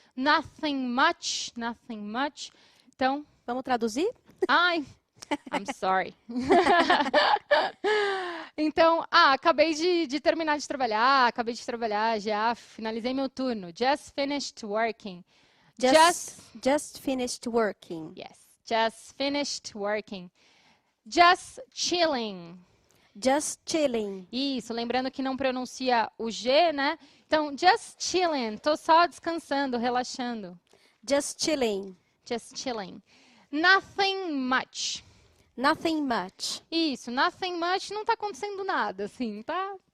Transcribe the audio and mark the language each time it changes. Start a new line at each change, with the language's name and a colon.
English: Nothing much. Nothing much. Então...
Portuguese: Vamos traduzir?
English: Ai, I'm sorry.
Portuguese: Então, acabei de terminar de trabalhar, já finalizei meu turno.
English: Just finished working. Just finished working. Yes, just finished working. Just chilling. Just chilling.
Portuguese: Isso, lembrando que não pronuncia o G, né? Então,
English: just chilling,
Portuguese: tô só descansando, relaxando.
English: Just chilling. Just chilling. Nothing much. Nothing much.
Portuguese: Isso,
English: nothing much,
Portuguese: não tá acontecendo nada, assim, tá?